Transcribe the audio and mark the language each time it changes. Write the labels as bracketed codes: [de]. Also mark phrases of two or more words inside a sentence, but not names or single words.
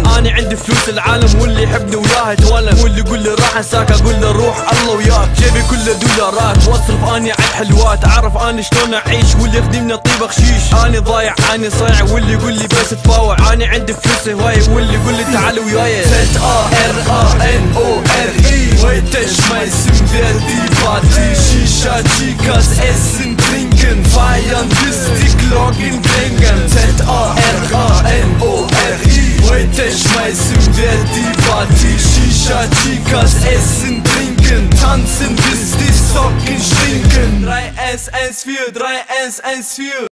[ar] اني عندي فلوس العالم واللي يحبني وياه يتولم. واللي يقول لي راح انساك اقول له روح الله وياك. جيبي كله دولارات واصرف اني على الحلوات. اعرف اني شلون اعيش واللي يخدمني طيب خشيش. اني ضايع اني صايع واللي يقول لي بس تفاوع. اني عندي فلوس هواية واللي يقول لي تعال وياي. [de] Z-A-R-A-N-O-R-I. Heute schmeißen wir die Party. Shisha, Chicas, essen, trinken, feiern bis die Glocken klingen. Z-A-R-A-N-O-R-I. Heute schmeißen wir die Party. Shisha, Chicas, essen, trinken, tanzen bis die Socken stinken. 3-1-1-4, 3-1-1-4.